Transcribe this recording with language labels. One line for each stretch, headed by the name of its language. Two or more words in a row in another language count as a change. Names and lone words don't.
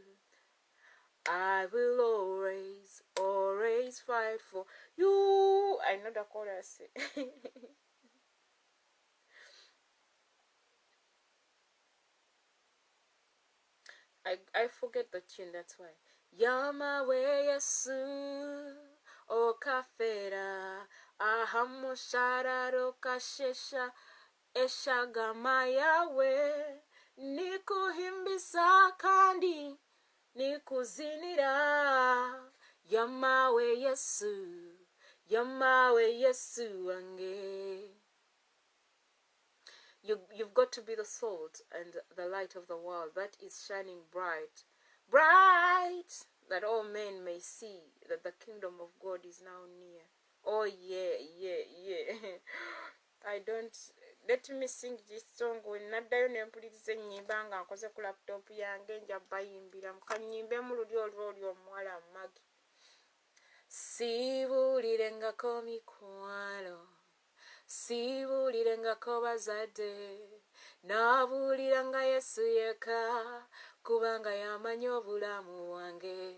English: I will always, always fight for you. I know the chorus. I forget the tune, that's why.
Nyankole: Yamawe Yesu okafera ahamushararo kashesha eshagama yawe nikuhimbisa kandi nikuzinira. Yamawe Yesu wange.
English: You've got to be the salt and the light of the world that is shining bright, that all men may see that the kingdom of God is now near. Oh yeah. Let me sing this song.
Ganda: Naddayo nempuliriza ennyimba nga nkoze ku laptop yange nja bayimbira mukanyimbe mu luli olwo omuwala Magi. Sibuulirengako mikwalo, sibuulirengako bazadde, naabuuliranga Yesu yekka kubanga yamanyi obulamu bwange.